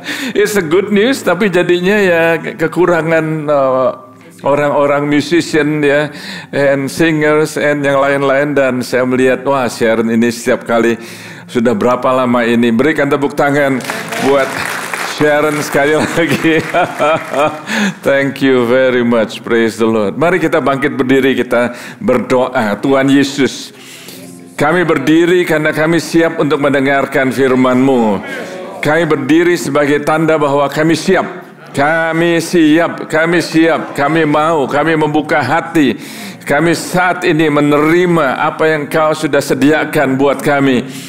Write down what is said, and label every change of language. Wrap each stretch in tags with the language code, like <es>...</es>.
<en>It's a good news,</en> <id>tapi jadinya ya kekurangan orang-orang musician ya,</id> <en>and singers and</en> <id>yang lain-lain. Dan saya melihat wah Sharon ini setiap kali sudah berapa lama ini. Berikan tepuk tangan buat Sharon sekali lagi.</id> <en>Thank you very much, praise the Lord.</en> <id>Mari kita bangkit berdiri, kita berdoa. Tuhan Yesus, kami berdiri karena kami siap untuk mendengarkan firman-Mu. Kami berdiri sebagai tanda bahwa kami siap. Kami siap, kami siap, kami mau, kami membuka hati. Kami saat ini menerima apa yang Kau sudah sediakan buat kami.</id>